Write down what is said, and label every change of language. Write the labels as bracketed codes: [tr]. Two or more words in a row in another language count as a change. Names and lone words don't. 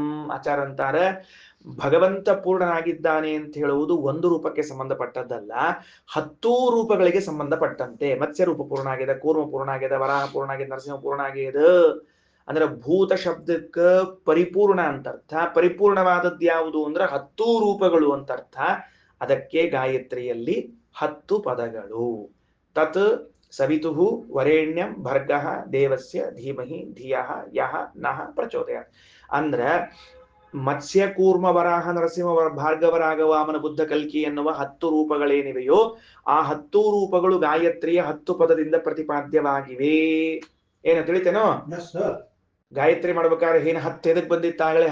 [kn] ಆಚಾರ ಅಂತಾರ, ಭಗವಂತ ಪೂರ್ಣನಾಗಿದ್ದಾನೆ ಅಂತ ಹೇಳುವುದು ಒಂದು ರೂಪಕ್ಕೆ ಸಂಬಂಧಪಟ್ಟದ್ದಲ್ಲ, 10 ರೂಪಗಳಿಗೆ ಸಂಬಂಧಪಟ್ಟಂತೆ. ಮತ್ಸ್ಯ ರೂಪ ಪೂರ್ಣ ಆಗಿದೆ, ಕೂರ್ಮ ಪೂರ್ಣ ಆಗಿದೆ, ವರಾಹ ಪೂರ್ಣ ಆಗಿದೆ, ನರಸಿಂಹ ಪೂರ್ಣ ಆಗಿದೆ. ಅಂದ್ರೆ ಭೂತ ಶಬ್ದಕ್ಕ ಪರಿಪೂರ್ಣ ಅಂತ ಅರ್ಥ. ಪರಿಪೂರ್ಣವಾದದ್ದು ಯಾವುದು ಅಂದ್ರೆ 10 ರೂಪಗಳು ಅಂತ ಅರ್ಥ. ಅದಕ್ಕೆ ಗಾಯತ್ರಿಯಲ್ಲಿ 10 ಪದಗಳು. [sa] ತತ್ ಸವಿತುಃ ವರೇಣ್ಯಂ ಭರ್ಗಃ ದೇವಸ್ಯ ಧೀಮಹಿ ಧಿಯಃ ಯಃ ನಃ ಪ್ರಚೋದಯಾತ್. [kn] ಅಂದ್ರ ಮತ್ಸ್ಯ ಕೂರ್ಮ ವರಾಹ ನರಸಿಂಹ ಭಾರ್ಗವ ವಾಮನ ಬುದ್ಧ ಕಲ್ಕಿ ಎನ್ನುವ 10 ರೂಪಗಳೇನಿವೆಯೋ ಆ 10 ರೂಪಗಳು ಗಾಯತ್ರಿಯ 10 ಪದದಿಂದ ಪ್ರತಿಪಾದ್ಯವಾಗಿವೆ. ಏನು ತಿಳಿತೇನೋ? ಗಾಯತ್ರಿ ಮಾಡ್ಬೇಕಾದ್ರೆ ಏನ್ 10 ಎದಕ್ ಬಂದಿತ್ತಾಗಲೇ?